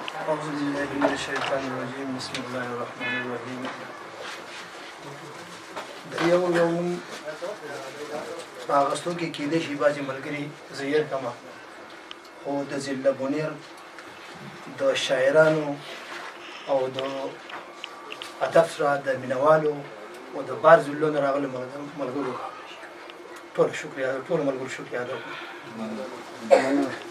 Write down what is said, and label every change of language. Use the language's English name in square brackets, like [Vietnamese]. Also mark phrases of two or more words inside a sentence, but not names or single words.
[Arabic] أعوذ بالله من الشيطان الرجيم. بسم الله الرحمن الرحيم. [Pashto] د یو یو نوم په اخیستو کې کیدای شي بعضې ملګري زه هېر کړمه، خو د ضلع بونیر د شاعرانو او د ادب سره د مینوالو او د بار ضلعو نه راغلو ملګرو، ملګرو ټول شکریه، ټول ملګرو شکریه ادا کوم.